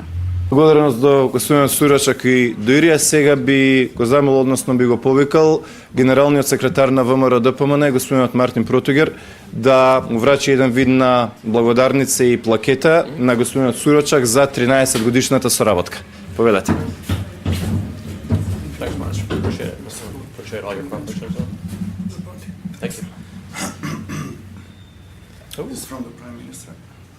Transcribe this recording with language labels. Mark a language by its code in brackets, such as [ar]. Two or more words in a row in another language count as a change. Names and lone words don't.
[mk] Благодарност до господинот Сурачак и до Ирија. Сега би го замол, односно би го повикал генералниот секретар на ВМРО ДПМН, господинот Мартин Протугер, да му врачи еден вид на благодарница и плакета на господинот Сурачак за 13 годишната соработка. Повелете. [en] Thanks much. Appreciate all your questions. Thank you. It's from the Prime Minister.